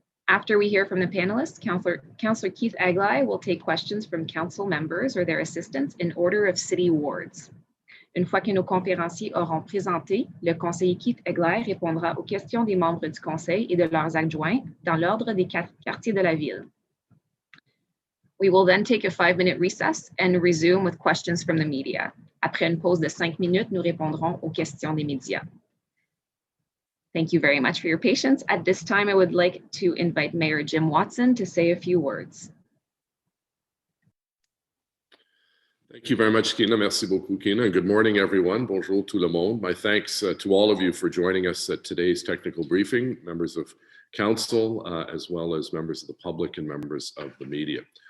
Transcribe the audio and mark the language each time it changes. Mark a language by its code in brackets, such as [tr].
[en] After we hear from the panelists, Councillor Keith Egli will take questions from council members or their assistants in order of city wards. [fr] Une fois que nos conférenciers auront présenté, le conseiller Keith Egli répondra aux questions des membres du conseil et de leurs adjoints dans l'ordre des quartiers de la ville. [en] We will then take a 5-minute recess and resume with questions from the media. [fr] Après une pause de 5 minutes, nous répondrons aux questions des médias. [en] Thank you very much for your patience. At this time, I would like to invite Mayor Jim Watson to say a few words. Thank you very much, Kina. [fr] Merci beaucoup, Kina. [en] And good morning, everyone. [fr] Bonjour tout le monde. [en] My thanks to all of you for joining us at today's technical briefing, members of council, as well as members of the public and members of the media.